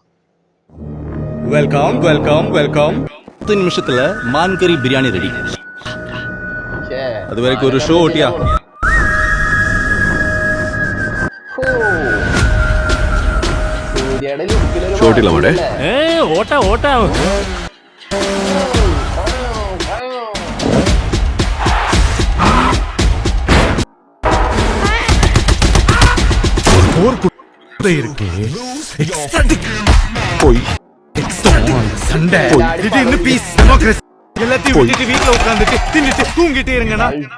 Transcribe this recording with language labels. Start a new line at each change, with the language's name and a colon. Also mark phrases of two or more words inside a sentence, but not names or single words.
English: Welcome welcome welcome.
Malayalam: 10 നിമിഷത്തില് മാൻകറി ബിരിയാണി റെഡി. അതുവരെയ്ക്ക് ഒരു ഷോ ഓട്ടിയാ. ഷോട്ടില്ല മോടെ. ഓട്ടാ ഓട്ടാ.
Tamil: போய் சண்டை திடீர்னு
English: peace democracy
Tamil: எல்லாத்தையும் விட்டுட்டு வீட்டுல உட்கார்ந்துட்டு தின்னுட்டு தூங்கிட்டே இருங்கண்ணா.